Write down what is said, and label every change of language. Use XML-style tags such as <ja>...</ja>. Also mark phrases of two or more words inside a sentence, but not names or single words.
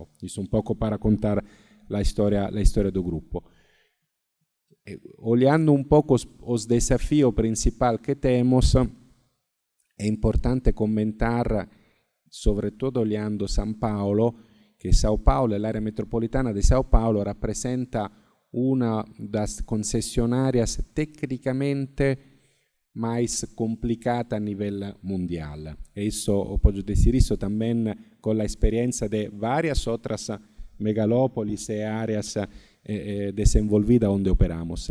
<pt>Isso um pouco para contar a história do grupo. Olhando um pouco os desafios principais que temos, é importante comentar, sobretudo olhando São Paulo, que São Paulo e</pt> <it>l'area metropolitana di São Paulo rappresenta una</it> <pt>das concessionárias tecnicamente mais complicada a nível mundial. Isso, posso dizer isso também com a experiência de várias outras megalópolis e áreas desenvolvidas onde operamos.</pt>